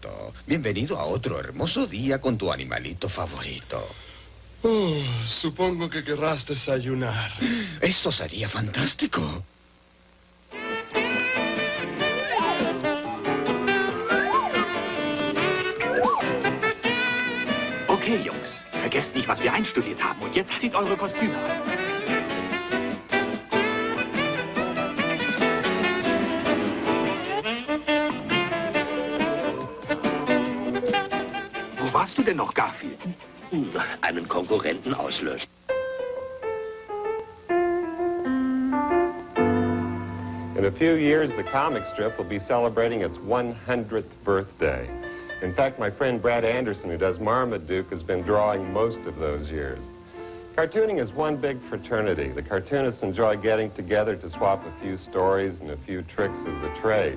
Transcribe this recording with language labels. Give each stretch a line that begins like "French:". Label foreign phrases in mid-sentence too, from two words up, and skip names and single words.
Spanish: Bienvenido a otro hermoso día con tu animalito favorito. Oh, supongo que querrás desayunar. Eso sería fantástico.
German: Okay, Jungs, vergesst nicht, was wir einstudiert haben. Und jetzt zieht eure Kostüme an. Wo warst du denn noch, Garfield? Einen Konkurrenten auslöschen.
English: In a few years, the comic strip will be celebrating its 100th birthday. In fact, my friend Brad Anderson, who does Marmaduke, has been drawing most of those years. Cartooning is one big fraternity. The cartoonists enjoy getting together to swap a few stories and a few tricks of the trade.